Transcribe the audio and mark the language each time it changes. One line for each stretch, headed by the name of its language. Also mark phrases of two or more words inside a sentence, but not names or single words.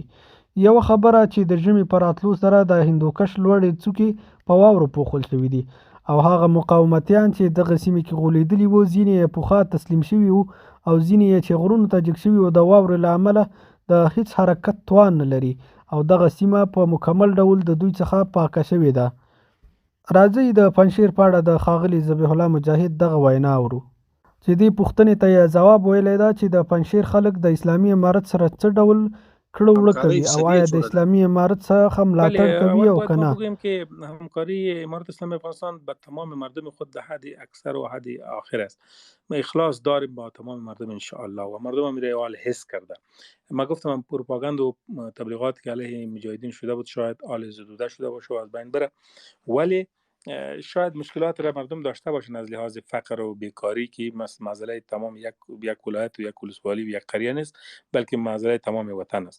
Pashto: یوه خبره چې د ژمي په راتلو سره د هندوکش لوړې څوکې په واورو پوښل شوي دي او هغه مقاومتیان چې دغه سیمې کې غولېدلي وو، ځینې یې پخوا تسلیم شوي وو او ځینې یې چې غرونو ته جګ شوي وو د واورې له امله د هیڅ حرکت توان نه لري او دغه سیمه په مکمل ډول د دوی څخه پاکه شوې ده. راځئ د پنجشیر په اړه د ښاغلي ذبیح الله مجاهد دغه وینا اورو چې دې پوښتنې ته یې ځواب ویلی ده چې د پنجشیر خلک د اسلامي امارت سره څه ډول کړه وړه کوي او آیا د اسلامي امارت څخه ملاتړ کوي او که نه.
Persian: بگویم که همکاری امارت اسلامی افغانستان با تمام مردم خود در حد اکثر و حد آخر است. ما اخلاص داریم با تمام مردم
Arabic: ان شاء الله
Persian: و مردم هم حال حس کرده. ما گفتم پروپاگاند و تبلیغات که علیه مجاهدین شده بود شاید آل زدوده شده باشه و از بین بره، ولی شاید مشکلات را مردم داشته باشن از لحاظ فقر و بیکاری که مسئله تمام یک ولایت و یک ولسوالی و یک قریه نیست، بلکه مسئله تمام وطن است.